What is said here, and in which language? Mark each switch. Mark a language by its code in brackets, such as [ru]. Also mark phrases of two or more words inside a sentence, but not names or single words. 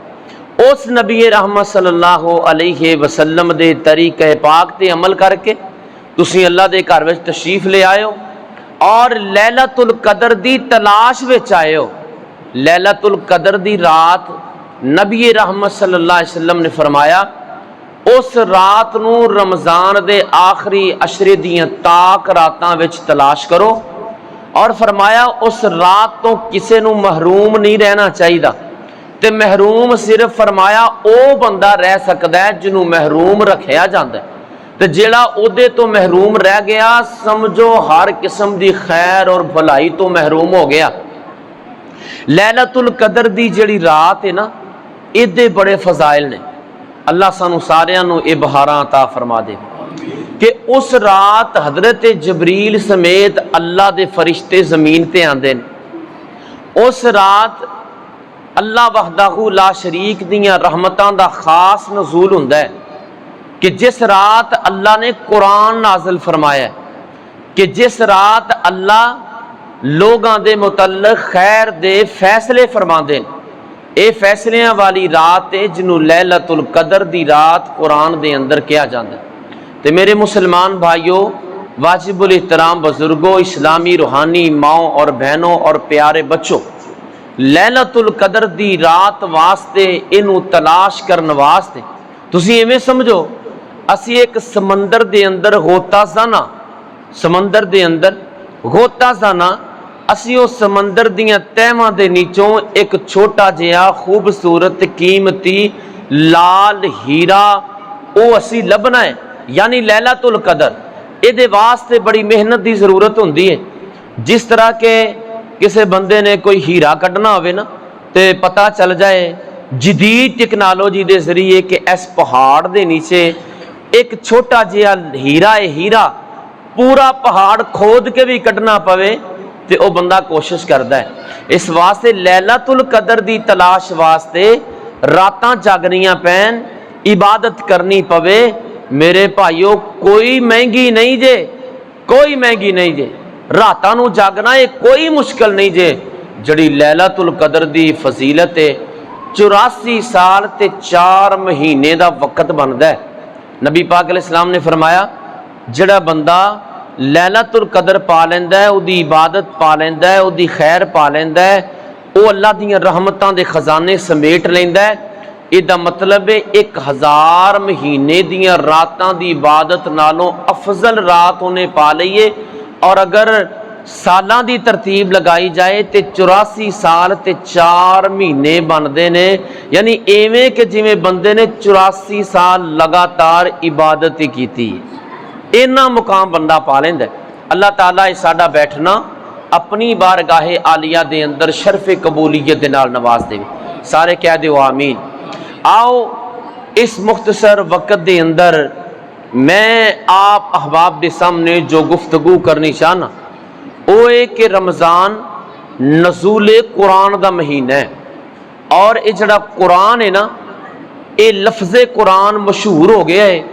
[pa] اس نبی رحمت [ar] صلی اللہ علیہ وسلم [pa] دے طریقہ پاک تے عمل کر کے تسی اللہ دے گھر وچ تشریف لے آئے ہو اور لیلۃ القدر دی تلاش وچ آئے ہو۔ لیلۃ القدر دی رات نبی رحمت [ar] صلی اللہ علیہ وسلم [pa] نے فرمایا اس رات نو رمضان دے آخری اشرے دیاں تاک راتاں وچ تلاش کرو، اور فرمایا اس رات تو کسے نو محروم نہیں رہنا چاہیے، تے محروم صرف فرمایا او بندہ رہ سکدا ہے جنوں محروم رکھیا جاندا ہے، تے جیڑا اودے تو محروم رہ گیا سمجھو ہر قسم دی خیر اور بھلائی تو محروم ہو گیا۔ لیلۃ القدر دی جڑی رات ہے نا، ایدے بڑے فضائل نے، اللہ سانو ساریاں نو اے بہاراں عطا فرما دے کہ اس رات حضرت جبریل سمیت اللہ دے فرشتے زمین تے آندے نے۔ اس رات اللہ [ar] وحدہ لا شریک [pa] دیاں رحمتاں دا خاص نزول ہوندا ہے کہ جس رات اللہ نے قرآن نازل فرمایا ہے، کہ جس رات اللہ لوگاں دے متعلق خیر دے فیصلے فرماندے ہیں، اے فیصلیاں والی رات ہے جنوں لیلۃ القدر دی رات قرآن دے اندر کیا جاندا ہے۔ تے میرے مسلمان بھائیوں، واجب الاحترام بزرگوں، اسلامی روحانی ماؤں اور بہنوں اور پیارے بچوں، لیلۃ القدر دی رات واسطے اینو تلاش کرن واسطے تسی ایویں سمجھو اسی ایک سمندر دے اندر غوطہ زنا، سمندر دے اندر غوطہ زنا، اسی اس سمندر دیاں تہواں دے نیچوں ایک چھوٹا جہا خوبصورت قیمتی لال ہیرا او اسی لبنا ہے، یعنی لیلۃ القدر۔ اے دے واسطے بڑی محنت دی ضرورت ہوندی ہے، جس طرح کہ کسے بندے نے کوئی ہیرا کڈنا ہوئے نا تے پتہ چل جائے جدید ٹیکنالوجی دے ذریعے کہ اس پہاڑ دے نیچے ایک چھوٹا جہا ہیرا ہے، ہیرا پورا پہاڑ کھود کے بھی کڈنا پوے تے او بندہ کوشش کردا ہے۔ اس واسطے لیلۃ القدر دی تلاش واسطے راتاں جاگنیاں پین، عبادت کرنی پوے۔ میرے بھائیو کوئی مہنگی نہیں جے، کوئی مہنگی نہیں جے، راتاں نو جاگنا ہے کوئی مشکل نہیں جے۔ جڑی لیلۃ القدر دی فضیلت ہے 84 سال تے 4 مہینے دا وقت بندا ہے۔ نبی پاک [ar] علیہ السلام [pa] نے فرمایا جڑا بندہ لیلۃ القدر پا لیندا ہے، او دی عبادت پا لیندا ہے، او دی خیر پا لیندا ہے، او اللہ دیاں رحمتاں دے خزانے سمیٹ لیندا ہے۔ یہ دا مطلب ہے 1000 مہینے دیاں راتاں دی عبادت نالوں افضل رات انہیں پا لئیے۔ اور اگر سالاں دی ترتیب لگائی جائے تے 84 سال تے 4 مہینے بندے نے، یعنی ایویں کہ جویں بندے نے 84 سال لگاتار عبادت کیتی، اینا مقام بندہ پا لیندا ہے۔ اللہ تعالیٰ ساڈا بیٹھنا اپنی بارگاہ عالیہ دے اندر شرف قبولیت دے نال نواز دے۔ سارے کہہ دیو آمین۔ آؤ اس مختصر وقت دے اندر میں آپ احباب دے سامنے جو گفتگو کرنی چاہنا وہ ہے کہ رمضان نزول قرآن دا مہینہ ہے، اور یہ جڑا قرآن ہے نا، یہ لفظ قرآن مشہور ہو گیا ہے۔